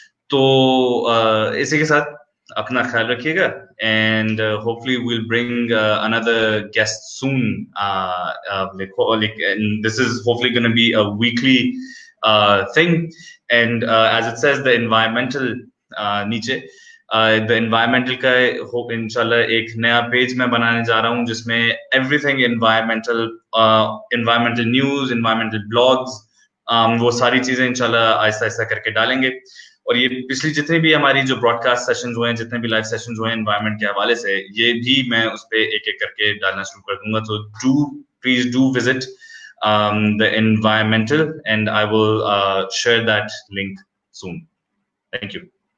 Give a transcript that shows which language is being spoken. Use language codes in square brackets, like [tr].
[hi] तो इसी के साथ अपना ख्याल रखिएगा, [en] and hopefully we'll bring another guest soon. And this is hopefully going to be a weekly thing, and as it says, the environmental [hi] नीचे the environmental का hope इंशाल्लाह एक नया पेज मैं बनाने जा रहा हूँ जिसमें [en] everything environmental, environmental news, environmental blogs, [hi] वो सारी चीजें इंशाल्लाह आहिस्ता आहिस्ता करके डालेंगे. और ये पिछली जितने भी हमारी जो ब्रॉडकास्ट सेशंस हुए हैं, जितने भी लाइव सेशंस हुए हैं एनवायरनमेंट के हवाले से, ये भी मैं उस पे एक एक करके डालना शुरू कर दूंगा. [en] तो please do visit the environmental, and I will share that link soon. Thank you.